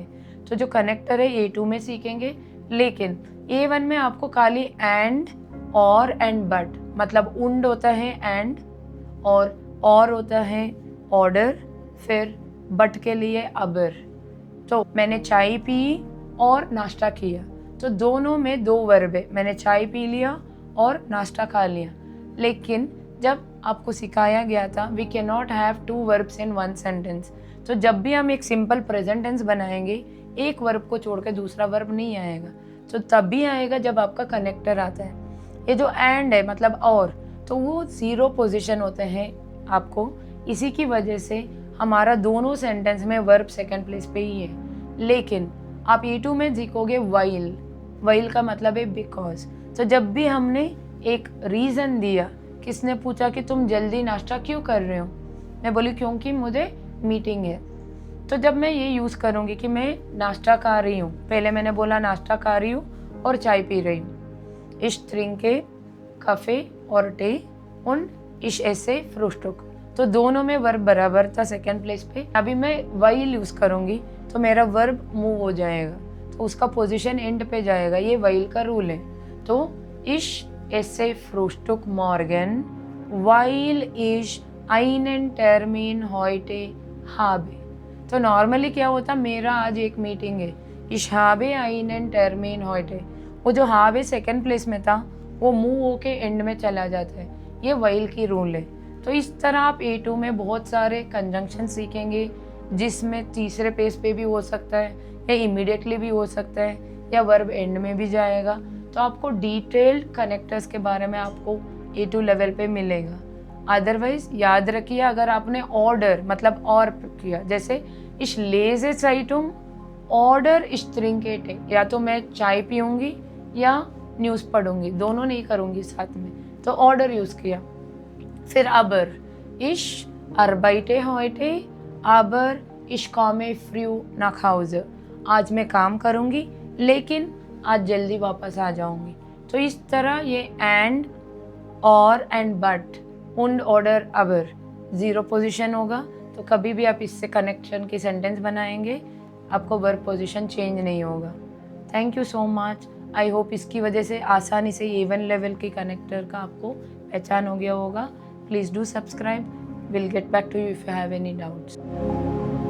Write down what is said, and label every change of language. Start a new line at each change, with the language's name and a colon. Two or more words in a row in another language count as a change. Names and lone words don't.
Hindi: तो जो कनेक्टर है A2 में सीखेंगे, लेकिन A1 में आपको खाली
English: and and but,
Hindi: मतलब उंड होता है एंड, और होता है ऑर्डर, फिर बट के लिए अबर। तो मैंने चाय पी और नाश्ता किया, तो दोनों में दो वर्ब है। मैंने चाय पी लिया और नाश्ता खा लिया। लेकिन जब आपको सिखाया गया था
English: we can not have two verbs in one sentence.
Hindi: तो जब भी हम एक
English: simple present tense
Hindi: बनाएंगे, एक वर्ब को छोड़ के दूसरा वर्ब नहीं आएगा। तो तभी आएगा जब आपका कनेक्टर आता है। ये जो एंड है मतलब और, तो वो
English: zero position
Hindi: होते हैं आपको। इसी की वजह से हमारा दोनों सेंटेंस में
English: verb second place
Hindi: पे ही है। लेकिन आप E2 में सीखोगे वाइल का मतलब है बिकॉज। तो जब भी हमने एक रीज़न दिया, किसने पूछा कि तुम जल्दी नाश्ता क्यों कर रहे हो, मैं बोली क्योंकि मुझे मीटिंग है। तो जब मैं ये यूज़ करूँगी कि मैं नाश्ता खा रही हूँ, पहले मैंने बोला नाश्ता खा रही हूँ और चाय पी रही हूँ।
German: Ich trinke Kaffee और टे und ich esse Frühstück।
Hindi: तो दोनों में वर्ब बराबर था
English: second place
Hindi: पे। अभी मैं वाइल यूज़ करूँगी तो मेरा
English: verb move
Hindi: हो जाएगा, तो उसका
English: position end
Hindi: पे जाएगा। ये वाइल का रूल है।
German: तो ich esse Frühstück morgen weil ich einen Termin heute habe।
Hindi: तो नॉर्मली क्या होता, मेरा आज एक मीटिंग है,
German: ich habe einen Termin heute।
Hindi: वो जो हावे
English: second place
Hindi: में था वो मूव होके एंड में चला जाता है। ये वाइल की रूल है। तो इस तरह आप A2 में बहुत सारे कंजंक्शन सीखेंगे, जिसमें तीसरे पेज पे भी हो सकता है या इमीडिएटली भी हो सकता है या
English: verb end
Hindi: में भी जाएगा। तो आपको
English: detailed connectors
Hindi: के बारे में आपको A2 लेवल पे मिलेगा। अदरवाइज याद रखिए, अगर आपने ऑर्डर मतलब और किया, जैसे
German: ich lese Zeitung oder
Hindi: इस तरीके टे, या तो मैं चाय पीऊँगी या न्यूज़ पढ़ूंगी, दोनों नहीं करूँगी साथ में, तो ऑर्डर यूज़ किया। फिर अबर,
German: ich arbeite heute aber ich komme früh nach Hause।
Hindi: आज मैं काम करूँगी लेकिन आज जल्दी वापस आ जाऊँगी। तो इस तरह ये एंड और
English: and but,
German: und oder aber
English: zero position
Hindi: होगा। तो कभी भी आप इससे कनेक्शन की सेंटेंस बनाएंगे, आपको
English: verb position change
Hindi: नहीं होगा।
English: thank you so much. I hope
Hindi: इसकी वजह से आसानी से A1 लेवल के कनेक्टर का आपको पहचान हो गया होगा।
English: please do subscribe. will get back to you if you have any doubts.